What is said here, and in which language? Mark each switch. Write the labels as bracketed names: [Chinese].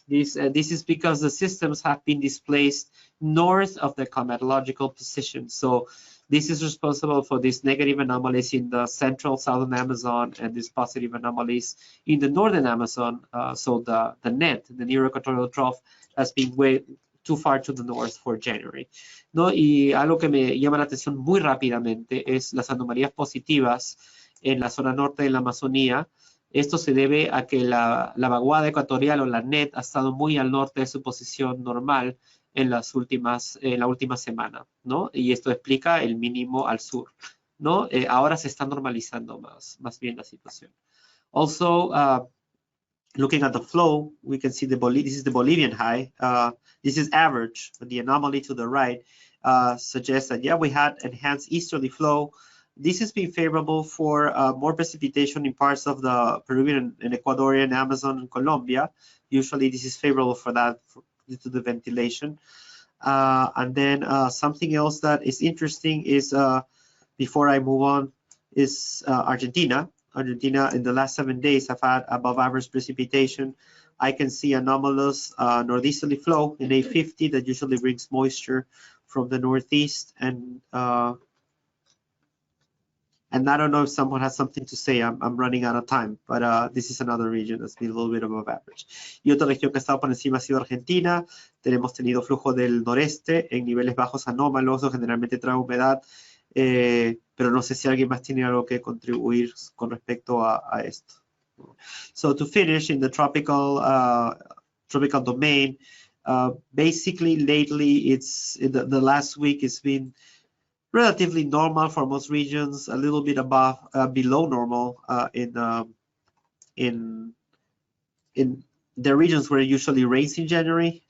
[English] This is because the systems have been displaced north of the climatological position. So this is responsible for these negative anomalies in the central southern Amazon and these positive anomalies in the northern Amazon. So the net, the near equatorial trough, has been way too far to the north for January, [Spanish] ¿no? Y algo que me llama la atención muy rápidamente es las anomalías positivas en la zona norte de la Amazonía. Esto se debe a que la vaguada ecuatorial o la net ha estado muy al norte de su posición normal en la última semana, ¿no? Y esto explica el mínimo al sur, ¿no? Ahora se está normalizando más bien la situación. [English] Also, looking at the flow, we can see this is the Bolivian high. This is average, but the anomaly to the right suggests that, yeah, we had enhanced easterly flow. This has been favorable for more precipitation in parts of the Peruvian and Ecuadorian Amazon and Colombia. Usually this is favorable for that due to the ventilation. And then something else that is interesting is, before I move on, is Argentina. Argentina in the last 7 days have had above average precipitation. I can see anomalous northeasterly flow in A50 that usually brings moisture from the northeast, and I don't know if someone has something to say. I'm running out of time, but this is another region that's been a little bit above average. [Spanish] Y otra región que ha estado por encima ha sido Argentina. Tenemos tenido flujo del noreste en niveles bajos anómalos, o generalmente trae humedad, pero no sé si alguien más tiene algo que contribuir con respecto a esto. [English] So to finish, in the tropical domain, basically lately it's the last week it's been relatively normal for most regions, a little bit below normal in the regions where it usually rains in January.